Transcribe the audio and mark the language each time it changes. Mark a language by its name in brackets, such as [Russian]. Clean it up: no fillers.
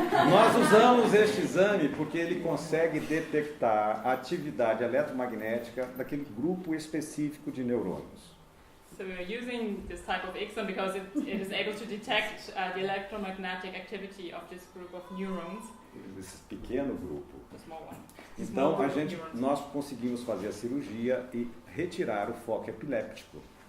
[Portuguese] Nós usamos este exame porque ele consegue detectar a atividade eletromagnética daquele grupo específico de neurônios. [English] So we are using this type of exam because it is able to detect the electromagnetic activity of this group of neurons. [Portuguese] Esse pequeno grupo. [English] The small one. [Portuguese] Então nós conseguimos fazer a cirurgia e retirar o foco epiléptico.